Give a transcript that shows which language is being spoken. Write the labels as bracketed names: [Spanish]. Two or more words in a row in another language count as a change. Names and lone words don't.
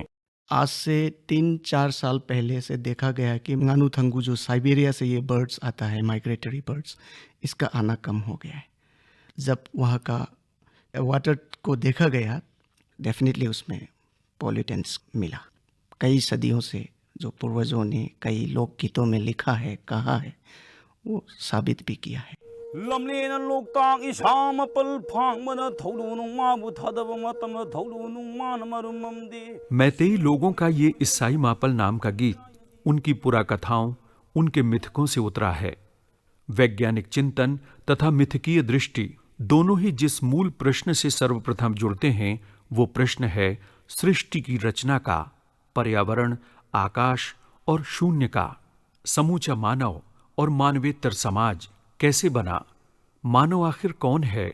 [Hindi] आज से 3-4 साल पहले से देखा गया है कि गानुथंगू जो साइबेरिया से ये बर्ड्स आता है, [English] migratory birds, [Hindi] इसका आना कम हो गया है। जब वहाँ का वाटर को देखा गया, डेफिनेटली उसमें पॉल्यूटेंट्स मिला। कई सदियों से जो पूर्वजों ने कई लोकगीतों में लिखा है, कहा है, वो साबित भी किया है। [Manipuri] lamlen loktak isam pal phang mana tholu nung ma bu thadab matam tholu nung man marumamdi। [Hindi] मैतेई लोगों का ये ईसाई मापल नाम का गीत उनकी पुराकथाओं, उनके मिथकों से उतरा है। वैज्ञानिक चिंतन तथा मिथकीय दृष्टि दोनों ही जिस मूल प्रश्न से सर्वप्रथम जुड़ते हैं, वो प्रश्न है सृष्टि की रचना का, पर्यावरण, आकाश और शून्य का, समूचा मानव और मानवेतर समाज कैसे बना, मानव आखिर कौन है।